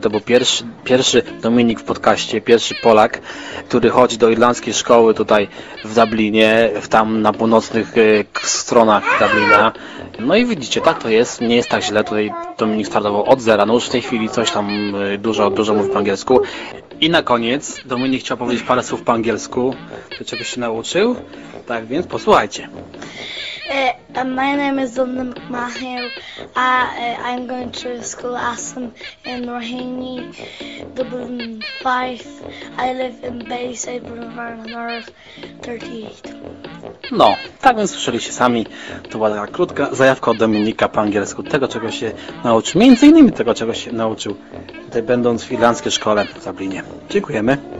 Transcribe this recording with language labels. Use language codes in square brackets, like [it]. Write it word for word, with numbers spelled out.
[pl] To był pierwszy, pierwszy Dominik w podcaście, pierwszy Polak, który chodzi do irlandzkiej szkoły tutaj w Dublinie, tam na północnych stronach Dublina. No i widzicie, tak to jest, nie jest tak źle. Tutaj Dominik startował od zera. No już w tej chwili coś tam dużo, dużo mówi po angielsku. I na koniec Dominik chciał powiedzieć parę słów po angielsku, to czegoś się nauczył. Tak więc posłuchajcie. [en] Uh, my name is Dominic Maher. I, uh, I'm going to school Assam in Rohini, Dublin five. I live in Bayside Boulevard North thirty-eight. [pl] No, tak więc słyszeliście sami, to była taka krótka zajawka od Dominika po angielsku, tego czego się nauczył, między innymi tego czego się nauczył, tutaj będąc w irlandzkiej szkole w Dublinie. Dziękujemy.